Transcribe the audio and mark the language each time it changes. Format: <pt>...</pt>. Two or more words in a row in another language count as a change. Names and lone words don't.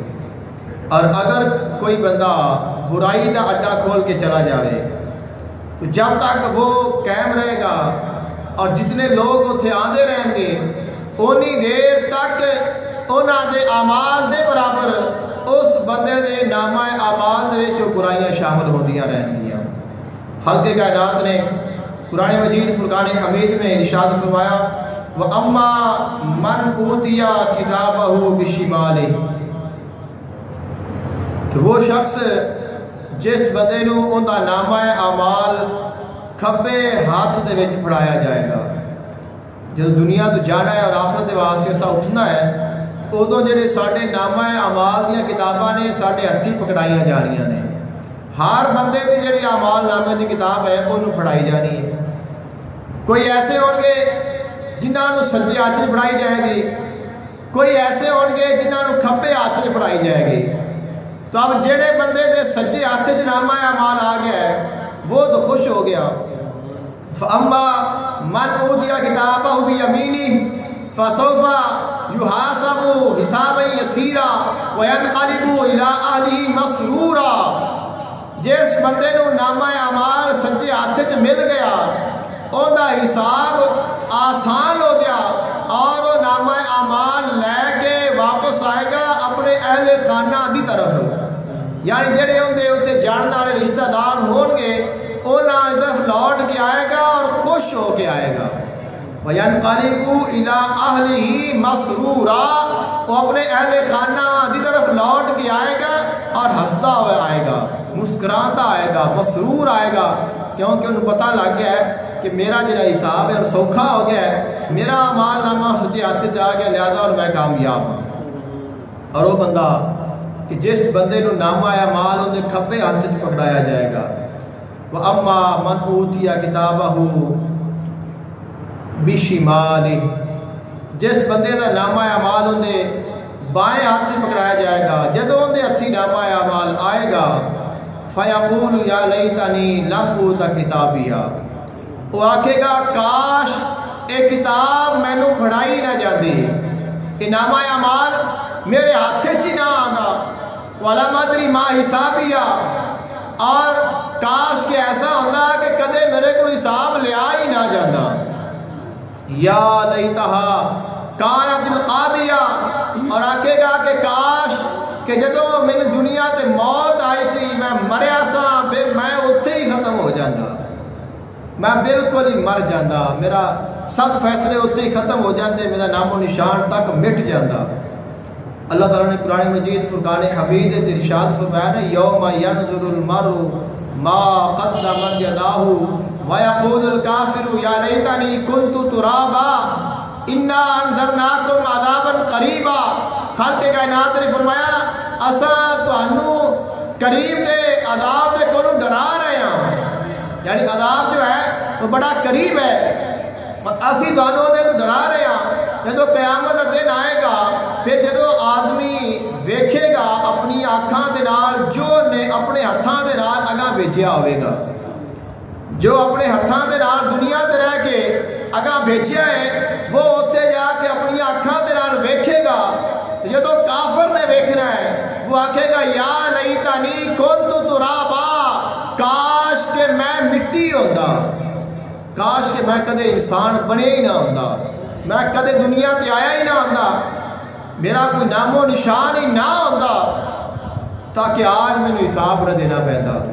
<pa>اور اگر کوئی بندہ برائی دا اڈا کھول کے چلا جائے تو جب تک وہ قائم رہے گا اور جتنے لوگ اتنے آتے رہیں گے اونی دیر تک انہوں دے اعمال دے برابر اس بندے دے نامہ اعمال دے جو برائیاں شامل ہوندیاں رہیں گیاں۔</pa> <ur>خالق کائنات نے قرآن مجید فرقان حمید میں ارشاد فرمایا</ur> <ar>وَأَمَّا مَنْ أُوتِيَ كِتَابَهُ بِشِمَالِهِ،</ar> <pa>کہ وہ شخص جس بندے نو ان کا نامہ اعمال کھبے ہاتھ دے وچ پڑھایا جائے گا۔ جب دنیا تو جانا ہے اور آخرت دے واسطے اسا اٹھنا ہے ادو جڑے ساڈے نامہ اعمال دیاں کتاباں نے ساڈے ہتھی پکڑائیاں جا رہی ہیں۔ ہر بندے دی جڑی اعمال نامے دی کتاب ہے انہوں پڑھائی جانی ہے۔ کوئی ایسے ہون گے جنہاں نو سجے ہاتھ وچ پڑھائی جائے گی، کوئی ایسے ہون گے جنہاں نو کھبے ہاتھ وچ پڑھائی جائے گی۔ تو اب جڑے بندے دے سجے ہاتھ وچ نامہ اعمال آ گیا ہے وہ تو خوش ہو گیا۔</pa> <ar>فَأَمَّا مَنْ أُوتِيَ كِتَابَهُ بِيَمِينِهِ فَسَوْفَ يُحَاسَبُ حِسَابًا يَسِيرًا وَيَنْقَلِبُ إِلَىٰ أَهْلِهِ مَسْرُورًا،</ar> <pa>جس بندے نو نامہ اعمال سجے ہاتھ وچ مل گیا ان دا حساب آسان ہو گیا اور وہ نامہ اعمال لے کے واپس آئے گا اپنے اہل خانہ دی طرف، یعنی جڑے ہوندے اتنے جاننے والے رشتہ دار ہون گے انہاں ادھر لوٹ کے آئے گا اور خوش ہو کے آئے گا۔</pa> <ar>وَيَنْقَلِبُ إِلَىٰ أَهْلِهِ مَسْرُورًا،</ar> <pa>وہ اپنے اہل خانہ دی طرف لوٹ کے آئے گا اور ہنستا ہوا آئے گا، مسکراتا آئے گا، مسرور آئے گا، کیونکہ انہوں پتہ لگ گیا ہے کہ میرا جڑا حساب ہے اور سوکھا ہو گیا ہے، میرا اعمال نامہ سجے ہاتھ جا گیا لہذا اور میں کامیاب ہوں۔ اور وہ بندہ کہ جس بندے نو نامہ اعمال اندے کھبے ہاتھ وچ پکڑایا جائے گا،</pa> <ar>وَأَمَّا مَنْ أُوتِيَ كِتَابَهُ بِشِمَالِهِ،</ar> <pa>جس بندے دا نامہ اعمال اندے بائیں ہاتھ وچ پکڑایا جائے گا، جدوں اندے ہتھی نامہ اعمال آئے گا</pa> <ar>فَيَقُولُ يَا لَيْتَنِي لَمْ أُوتَ كِتَابِيَهْ،</ar> <pa>وہ آکھے گا کاش ایک کتاب مینو پڑھائی نہ جاندی، کہ نامہ اعمال میرے ہاتھ وچ ہی نہ آندا،</pa> <ar>وَلَمْ أَدْرِ مَا حِسَابِيَهْ،</ar> <ur>اور کاش کہ ایسا ہوتا کہ کدے میرے کو حساب لیا ہی نہ جاتا۔</ur> <ar>یا لیتہا کانت القاضیہ،</ar> <pa>اور آکھے گا کہ کاش کہ جدوں میں دنیا تے موت آئی سی میں مریا سا میں اتھے ہی ختم ہو جاتا، میں بالکل ہی مر جاتا، میرا سب فیصلے اتھے ہی ختم ہو جاتے، میرا نام و نشان تک مٹ جاتا۔</pa> <ur>اللہ تعالیٰ نے قرآن مجید فرقان حمید ارشاد فرمایا ہے</ur> <ar>یوم ینظر المرء ما قدمت یداہ ویقول الکافر یا لیتنی کنت ترابا انا انذرناکم عذابا قریبا۔</ar> <pa>خالق کائنات نے فرمایا اساں تانوں قریب دے عذاب دے کولوں ڈرا رہے ہیں، یعنی عذاب جو ہے وہ بڑا قریب ہے اور اسی دانوں دے تو ڈرا رہے ہیں۔ جدو قیامت کا دن آئے گا پھر جدو آدمی ویکھے گا اپنی آنکھاں دے نال جو نے اپنے ہتھاں دے نال اگاں بھیجیا ہوئے گا، جو اپنے ہتھاں دے نال دنیا تے رہ کے اگاں بھیجیا ہے وہ اتنے جا کے اپنی آنکھاں دے نال ویکھے گا۔ جدو کافر نے ویکھنا ہے وہ آکھے گا</pa> <ar>یا لیتنی کنت ترابا،</ar> <pa>کاش کہ میں مٹی ہوندا، کاش کہ میں کدے انسان بنے ہی نہ ہوندا، میں کدے دنیا تے آیا ہی نہ ہوندا، میرا کوئی نام و نشان ہی نہ ہوندا تاکہ آج میں نے حساب نہ دینا پہندا۔</pa>